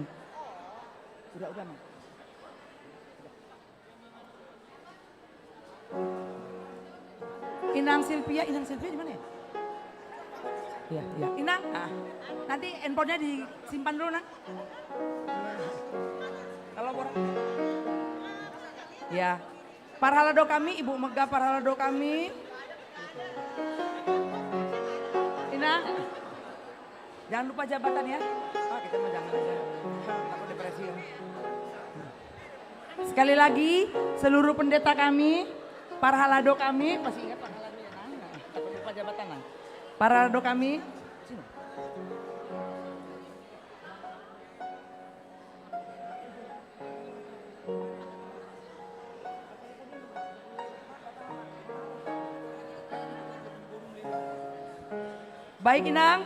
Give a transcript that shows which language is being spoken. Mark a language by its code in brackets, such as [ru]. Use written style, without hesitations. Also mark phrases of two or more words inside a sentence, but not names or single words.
[id] Udah, Mang. Inang Silvia di mana ya? Iya, iya. Inang, nanti handphonenya disimpan dulu, Nang. Kalau borong. Ya, parhalado kami, Ibu Mega parhalado kami. Inang, jangan lupa jabatan ya. Oh, kita mah jangan aja. Takut depresi ya. Sekali lagi, seluruh pendeta kami, parhalado kami, masih ingat parhalado ya, Nang? Takut lupa jabatan, Nang. Parhalado kami. Sini. Baik, Inang.